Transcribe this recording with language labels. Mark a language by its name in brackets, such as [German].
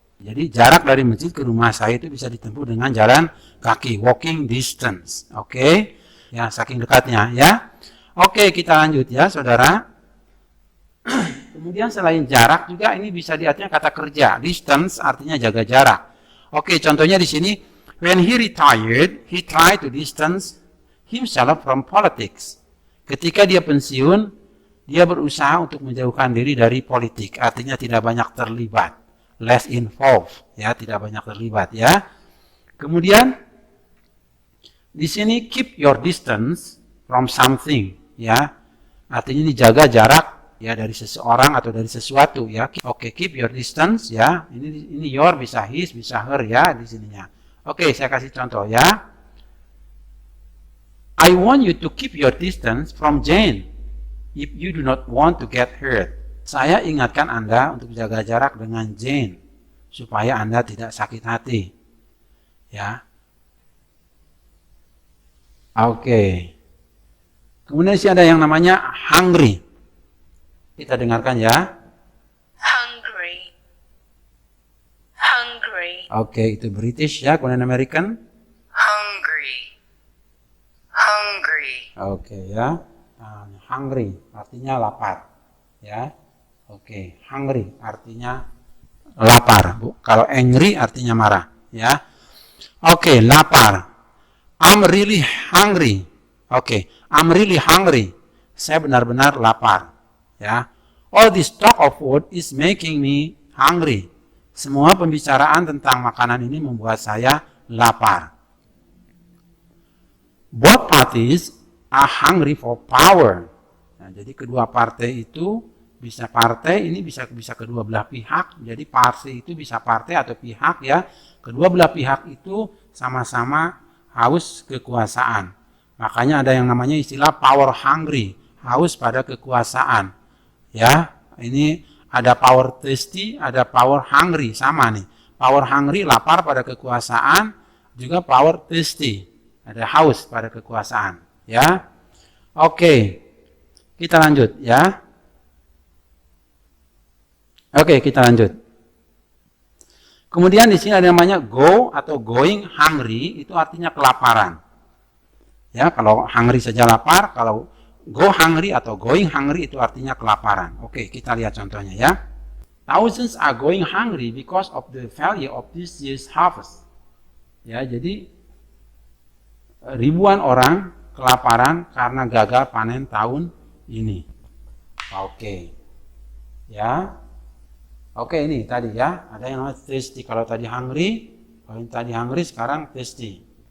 [Indonesian] Jadi jarak dari masjid ke rumah saya itu bisa ditempuh dengan jalan kaki, [English] walking distance. [Indonesian] Oke, ya saking dekatnya ya. Oke, kita lanjut ya, saudara. Kemudian selain jarak juga ini bisa diartikan kata kerja. Distance artinya jaga jarak. Oke, contohnya di sini, [English] when he retired, he tried to distance himself from politics. [Indonesian] Ketika dia pensiun, dia berusaha untuk menjauhkan diri dari politik. Artinya tidak banyak terlibat. [English] Less involved, [Indonesian] ya, tidak banyak terlibat, ya. Kemudian di sini [English] keep your distance from something, [Indonesian] ya. Artinya dijaga jarak ya dari seseorang atau dari sesuatu, ya. Oke, [English] keep your distance, [Indonesian] ya. Ini your bisa his, bisa her, ya, di sininya. Oke, saya kasih contoh, ya. [English] I want you to keep your distance from Jane if you do not want to get hurt. [Indonesian] Saya ingatkan Anda untuk jaga jarak dengan Jane supaya Anda tidak sakit hati. Ya. Oke. Kemudian sih ada yang namanya hungry. Kita dengarkan ya. [English] Hungry. Hungry. [Indonesian] Oke, itu British ya, kemudian American. [English] Hungry. Hungry. [Indonesian] Oke ya. Hungry artinya lapar. Ya. Oke, hungry artinya lapar. Kalau angry artinya marah, ya. Oke, lapar. [English] I'm really hungry. Oke, I'm really hungry. [Indonesian] Saya benar-benar lapar, ya. [English] All this talk of food is making me hungry. [Indonesian] Semua pembicaraan tentang makanan ini membuat saya lapar. [English] Both parties are hungry for power. [Indonesian] Nah, jadi kedua partai itu bisa kedua belah pihak. Jadi partai itu bisa partai atau pihak ya. Kedua belah pihak itu sama-sama haus kekuasaan. Makanya ada yang namanya istilah power hungry, haus pada kekuasaan. Ya, ini ada power thirsty, ada power hungry, sama nih. Power hungry lapar pada kekuasaan, juga power thirsty, ada haus pada kekuasaan. Ya, oke, kita lanjut ya. Oke, kita lanjut. Kemudian di sini ada yang namanya go atau going hungry, itu artinya kelaparan. Ya, kalau hungry saja lapar, kalau go hungry atau going hungry itu artinya kelaparan. Oke, kita lihat contohnya ya. [English] Thousands are going hungry because of the failure of this year's harvest. [Indonesian] Ya, jadi ribuan orang kelaparan karena gagal panen tahun ini. Oke. Ya. Oke, ini tadi ya, ada yang namanya thirsty. Kalau tadi hungry, sekarang thirsty.